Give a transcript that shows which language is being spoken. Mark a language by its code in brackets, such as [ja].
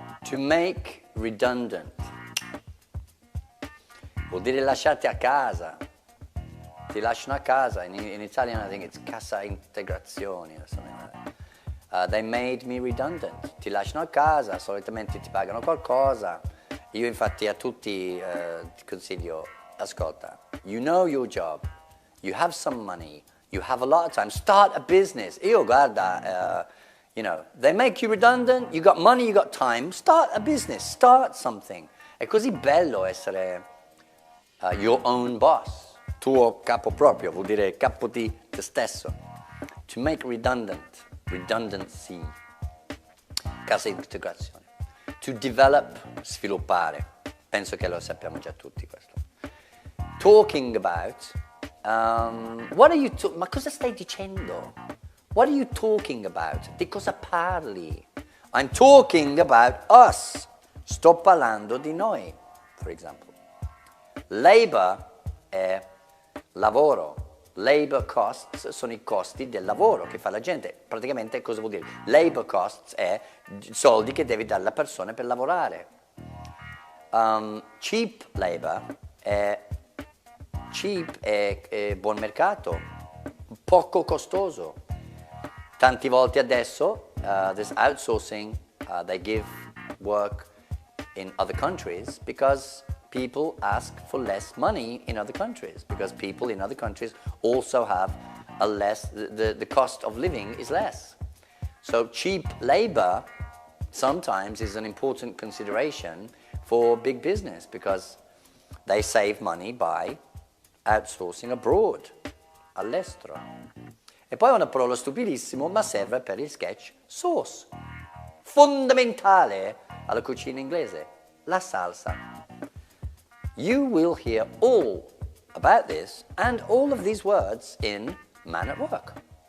[en] To make redundant [it] vuol dire lasciarti a casa. Ti lasciano a casa. [en] In Italian I think it's [it] cassa integrazioni [en] or something like that. They made me redundant. [it] Ti lasciano a casa, solitamente ti pagano qualcosa. Io infatti a tutti ti consiglio, ascolta, [en] you know your job, you have some money, you have a lot of time, start a business. [it] Io guarda, [en] you know, they make you redundant, you got money, you got time, start a business, start something. [it] È così bello essere [en] your own boss, [it] tuo capo proprio, vuol dire capo di te stesso. To make redundant, redundancy, cassa integrazione. [en] To develop, [it] sviluppare, penso che lo sappiamo già tutti questo. [en] Talking about, what are you [it] ma cosa stai dicendo? [en] What are you talking about? [it] Di cosa parli? [en] I'm talking about us. [it] Sto parlando di noi, [en] for example. [it] Labor è lavoro. Labor costs sono i costi del lavoro che fa la gente. Praticamente cosa vuol dire? Labor costs è soldi che devi dare alla persona per lavorare. Cheap labor è buon mercato, poco costoso. Tanti volte adesso, [en] this outsourcing, they give work in other countries because people ask for less money in other countries, because people in other countries also have a less, the cost of living is less. So cheap labor sometimes is an important consideration for big business because they save money by outsourcing abroad, all'estero. [it] E poi una parola stupidissima, ma serve per il sketch, sauce. Fondamentale alla cucina inglese, la salsa. [en] You will hear all about this and all of these words in Man at Work.